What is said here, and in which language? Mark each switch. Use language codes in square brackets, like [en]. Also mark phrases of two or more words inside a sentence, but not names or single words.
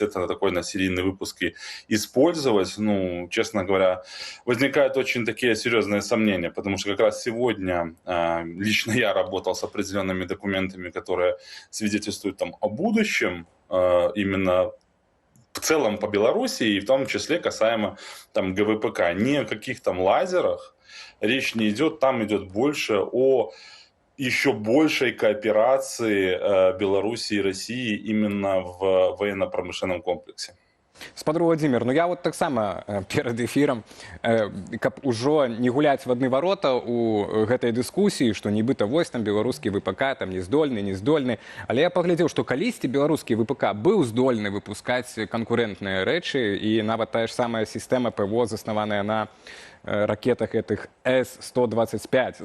[ru] это на такой серийный выпуск и использовать, ну, честно говоря, возникают очень такие серьезные сомнения, потому что как раз сегодня лично я работал с определенными документами, которые свидетельствуют там о будущем, именно в целом по Беларуси, и в том числе касаемо там ГВПК. Не о каких там лазерах речь не идет, там идет больше о еще большей кооперации Беларуси и России именно в военно-промышленном комплексе. [be] Спадар Владзімір, ну я таксама перад эфірам, каб ужо не гуляць в адны варота у гэтай дыскусіі, што нібыта вось там беларускі ВПК там не здольны, але я паглядзеў, што калісьці беларускі ВПК быў здольны выпускаць канкурэнтныя рэчы, і нават тая ж самая сістэма ПВО, заснаваная на ракетах этих С-125.